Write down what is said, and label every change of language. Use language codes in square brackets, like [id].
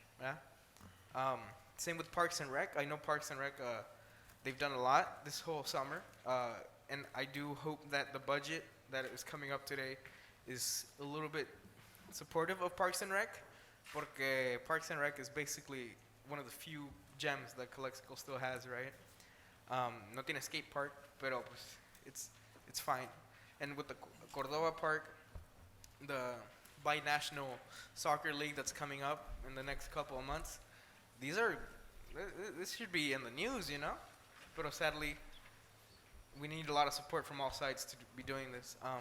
[en] Yeah. Same with Parks and Rec. I know Parks and Rec, they've done a lot this whole summer, and I do hope that the budget that is coming up today is a little bit supportive of Parks and Rec, porque Parks and Rec is basically one of the few gems that Calexico still has, right? [es] No tiene skate park, pero pues [en] it's fine. And with the Cordova Park, the bi-national soccer league that's coming up in the next couple of months, this should be in the news, But sadly, we need a lot of support from all sides to be doing this.